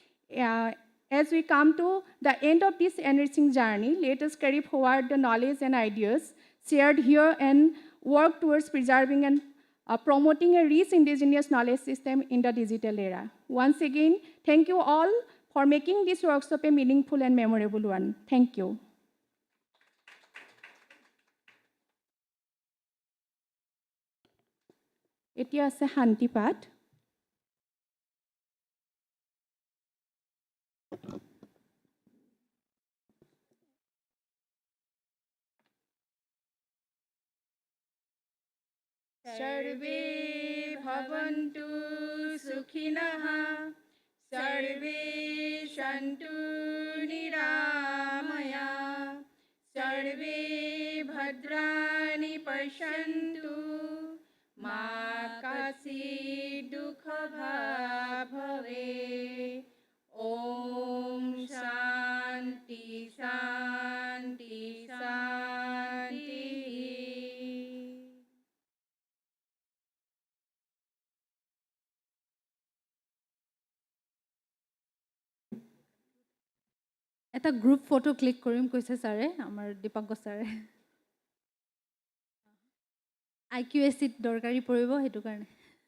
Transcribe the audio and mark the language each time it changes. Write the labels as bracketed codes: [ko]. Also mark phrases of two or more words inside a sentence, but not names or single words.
[en] As we come to the end of this enriching journey, let us carry forward the knowledge and ideas shared here and work towards preserving and promoting a rich indigenous knowledge system in the digital era. Once again, thank you all for making this workshop a meaningful and memorable one. Thank you. [as] এতিয়া আছে শান্তি পাঠ। [sa] सर्वे भवन्तु सुखिनः सर्वे सन्तु निरामया सर्वे भद्राणि पश्यन्तु मा कश्चित् दुःखभाग् भवेत्। ॐ शान्ति शान्ति शान्ति। [as] এটা [en] group photo click [as] কৰিম কৈছে ছাৰে, আমাৰ দীপংকৰ ছাৰে। IQAC দৰকাৰী পৰিব সেইটো কাৰণে।